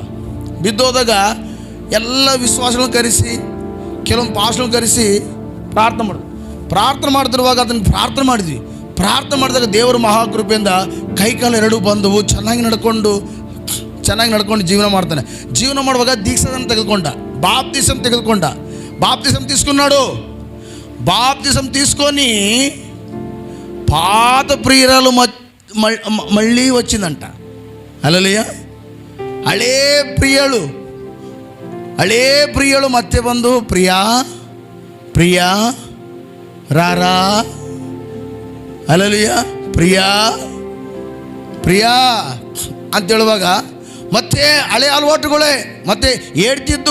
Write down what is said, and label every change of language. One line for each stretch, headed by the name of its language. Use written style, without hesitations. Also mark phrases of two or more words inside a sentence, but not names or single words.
Kannada: ಬಿದ್ದೋದಾಗ ಎಲ್ಲ ವಿಶ್ವಾಸಗಳನ್ನ ಕರೆಸಿ, ಕೆಲವೊಂದು ಪಾಸ್ಗಳನ್ನ ಕರೆಸಿ ಪ್ರಾರ್ಥನೆ ಮಾಡ್ತಿರುವಾಗ ಅದನ್ನು ಪ್ರಾರ್ಥನೆ ಮಾಡಿದ್ವಿ. ಪ್ರಾರ್ಥನೆ ಮಾಡಿದಾಗ ದೇವರ ಮಹಾಕೃಪೆಯಿಂದ ಕೈಕಾಲು 2 ಬಂದವು. ಚೆನ್ನಾಗಿ ನಡ್ಕೊಂಡು ಜೀವನ ಮಾಡ್ತಾನೆ. ಜೀವನ ಮಾಡುವಾಗ ದೀಕ್ಷೆಯನ್ನು ತೆಗೆದುಕೊಂಡ, ಬಾಪ್ತಿಸಮ್ తీసుకున్నాడు.
Telugu: బాప్తిసం తీసుకొని పాత ప్రియురాలు మళ్ళీ వచ్చిందంట. హల్లెలూయా.
Kannada: ಹಳೇ ಪ್ರಿಯಳು ಮತ್ತೆ ಬಂದು ಪ್ರಿಯಾ ರಾರಾ, ಹಲ್ಲೆಲೂಯಾ, ಪ್ರಿಯಾ ಅಂತ ಹೇಳುವಾಗ ಮತ್ತೆ ಹಳೆ ಅಲವಾಟುಗಳೇ ಮತ್ತೆ ಹೇಳ್ತಿದ್ದು.